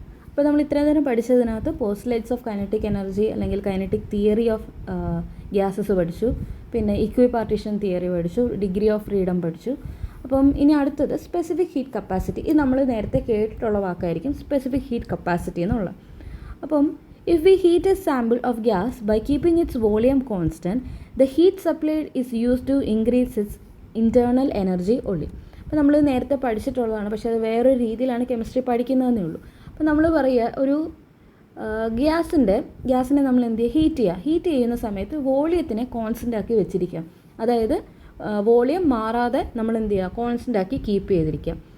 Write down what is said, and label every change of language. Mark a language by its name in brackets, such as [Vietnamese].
[Malayalam] അപ്പോൾ നമ്മൾ ഇത്രയും നേരം പഠിച്ചതിനകത്ത് പോസ്റ്റ്ലേറ്റ്സ് ഓഫ് കൈനറ്റിക് എനർജി അല്ലെങ്കിൽ കൈനറ്റിക് തിയറി ഓഫ് ഗ്യാസസ് പഠിച്ചു, പിന്നെ ഇക്വി പാർട്ടീഷൻ തിയറി പഠിച്ചു, ഡിഗ്രി ഓഫ് ഫ്രീഡം പഠിച്ചു. അപ്പം ഇനി അടുത്തത് സ്പെസിഫിക് ഹീറ്റ് കപ്പാസിറ്റി. ഇത് നമ്മൾ നേരത്തെ കേട്ടിട്ടുള്ള വാക്കായിരിക്കും, സ്പെസിഫിക് ഹീറ്റ് കപ്പാസിറ്റി എന്നുള്ളത്. [English] അപ്പം if we heat a sample of gas by keeping its volume constant, the heat supplied is used to increase its internal energy only. [Malayalam] അപ്പോൾ നമ്മൾ നേരത്തെ പഠിച്ചിട്ടുള്ളതാണ്, പക്ഷേ അത് വേറൊരു രീതിയിലാണ് കെമിസ്ട്രി പഠിക്കുന്നതെന്നേ ഉള്ളൂ. അപ്പോൾ നമ്മൾ പറയുക ഒരു ഗ്യാസിനെ നമ്മൾ എന്ത് ചെയ്യുക, ഹീറ്റ് ചെയ്യുന്ന സമയത്ത് വോളിയത്തിനെ കോൺസ്റ്റൻ്റ് ആക്കി വെച്ചിരിക്കുക. അതായത് വോളിയം മാറാതെ നമ്മൾ എന്ത് ചെയ്യുക, കോൺസ്റ്റൻ്റ് ആക്കി കീപ്പ് ചെയ്തിരിക്കുക.